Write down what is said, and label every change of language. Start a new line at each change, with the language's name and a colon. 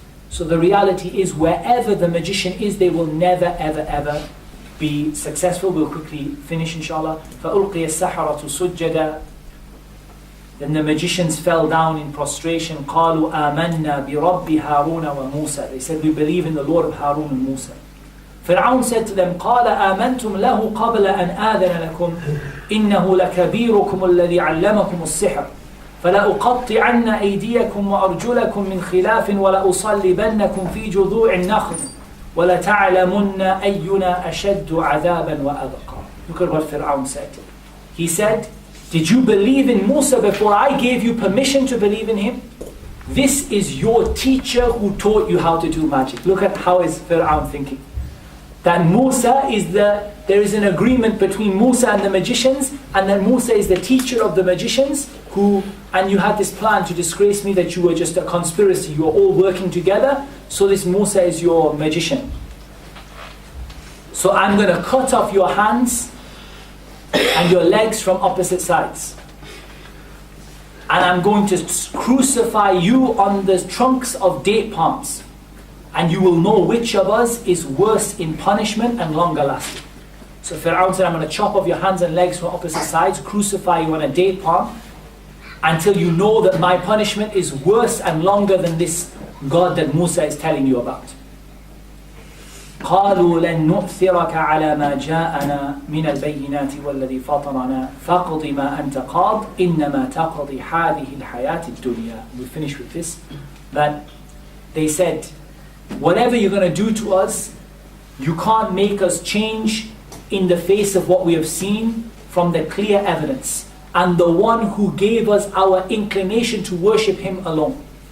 English: So the reality is, wherever the magician is, they will never ever ever be successful. We'll quickly finish inshallah.
Arabic: فَأُلْقِيَ السَّحَرَةُ سُجَّدًا.
English: Then the magicians fell down in prostration.
Arabic: قَالُوا آمَنَّا بِرَبِّ هَارُونَ وَمُوسَى.
English: They said, we believe in the Lord of Harun and Musa. Fir'aun said to them,
Arabic: قَالَ آمَنْتُمْ لَهُ قَبْلَ أَنْ آذَنَ لَكُمْ إِنَّهُ لَكَبِيرُكُمُ الَّذِي عَلَّمَكُمُ السِّحْرَ فَلَأُقَطِّعَنَّ أَيْدِيَكُمْ وَأَرْجُلَكُمْ مِنْ خِلَافٍ وَلَأُصَلِّبَنَّكُمْ فِي جُذُوعِ النَّخْلِ وَلَتَعْلَمُنَّ أَيُّنَا أَشَدُّ عَذَابًا وَأَبْقَى.
English: Look at what Fir'aun said. He said, did you believe in Musa before I gave you permission to believe in him? This is your teacher who taught you how to do magic. Look at how is Fir'aun thinking. That Musa is there is an agreement between Musa and the magicians, and that Musa is the teacher of the magicians and you had this plan to disgrace me, that you were just a conspiracy, you were all working together, so this Musa is your magician. So I'm going to cut off your hands and your legs from opposite sides. And I'm going to crucify you on the trunks of date palms. And you will know which of us is worse in punishment and longer lasting. So Fir'aun said, I'm going to chop off your hands and legs from opposite sides, crucify you on a date palm, until you know that my punishment is worse and longer than this God that Musa is telling you about.
Arabic: قالوا لن نؤثرك على ما جاءنا من البينات والذي فطرنا فاقض ما أنت قاض إنما تقضي هذه الحياة الدنيا.
English: We finish with this, that they said, whatever you're going to do to us, you can't make us change in the face of what we have seen from the clear evidence, and the one who gave us our inclination to worship him alone.